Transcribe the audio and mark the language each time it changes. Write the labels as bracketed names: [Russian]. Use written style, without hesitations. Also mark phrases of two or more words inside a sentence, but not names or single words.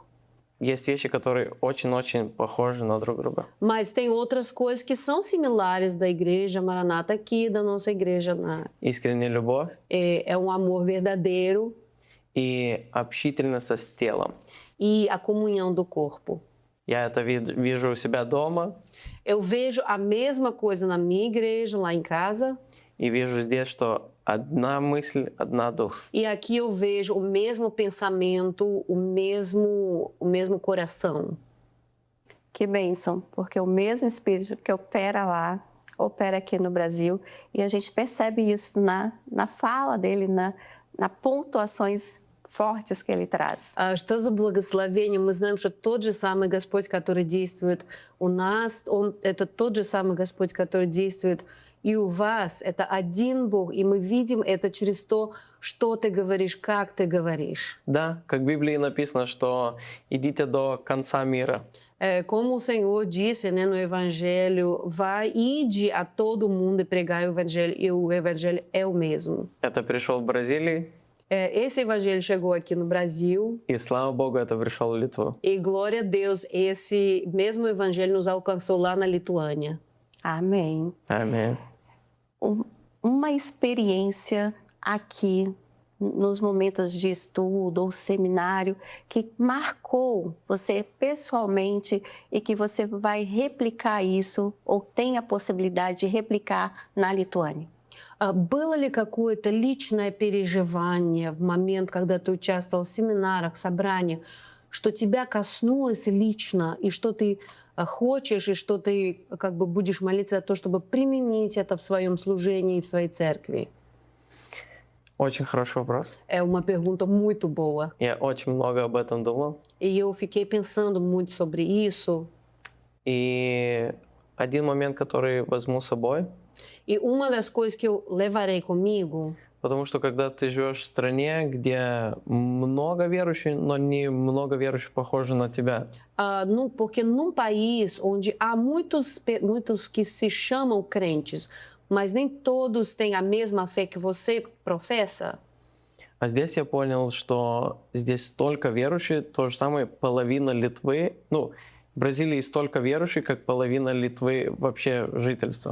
[Russian] Есть вещи, которые очень-очень похожи на друг друга. [Portuguese] Mas tem outras coisas que são similares da igreja Maranata aqui, da nossa igreja. [Russian] Искренняя любовь [Portuguese] É um amor verdadeiro [Russian] и общительность с телом. [Portuguese] e a comunhão do corpo. [Russian] Я это вижу у себя дома [Portuguese] Eu vejo a mesma coisa na minha igreja, lá em casa, [Russian] и вижу здесь, что одна мысль, одна дух. [Portuguese] e aqui eu vejo o mesmo pensamento, o mesmo coração. Que bênção, porque o mesmo Espírito que opera lá, opera aqui no Brasil, e a gente percebe isso na fala dele, na pontuações fortes que ele traz. [Russian] Что за благословение? Мы знаем, что тот же самый Господь, который действует у нас, это тот же самый Господь, который действует и у вас. Это один Бог, и мы видим это через то, что ты говоришь, как ты говоришь. Да, как в Библии написано, что идите до конца мира. [Portuguese] Como o Senhor disse, né, no Evangelho, vai, ide a todo mundo e pregai o Evangelho, e o Evangelho é o mesmo. [Russian] Это пришел в Бразилии, [Portuguese] Esse Evangelho chegou aqui no Brasil, [Russian] и слава Богу, это пришел в Литву. [Portuguese] e glória a Deus, esse mesmo Evangelho nos alcançou lá na Lituânia. Amém. Amém. Uma experiência aqui nos momentos de estudo ou seminário que marcou você pessoalmente e que você vai replicar isso ou tem a possibilidade de replicar na Lituânia? [Russian] Было ли какое-то личное переживание в момент, когда ты участвовал в семинарах, собраниях, что тебя коснулось лично, и что ты хочешь, и что ты как бы будешь молиться за то, чтобы применить это в своем служении, в своей церкви? Очень хороший вопрос. [Portuguese] É uma pergunta muito boa. [Russian] Я очень много об этом думал. [Portuguese] E eu fiquei pensando muito sobre isso. [Russian] И один момент, который возьму с собой, [Portuguese] E uma das coisas que eu levarei comigo, [Russian] потому что когда ты живешь в стране, где много верующих, но не много верующих похожи на тебя, [Portuguese] porque num país onde há muitos que se chamam crentes, mas nem todos têm a mesma fé que você professa, [Russian] а здесь я понял, что здесь столько верующих, то же самое половина Литвы, ну, в Бразилии столько верующих, как половина Литвы вообще жительства.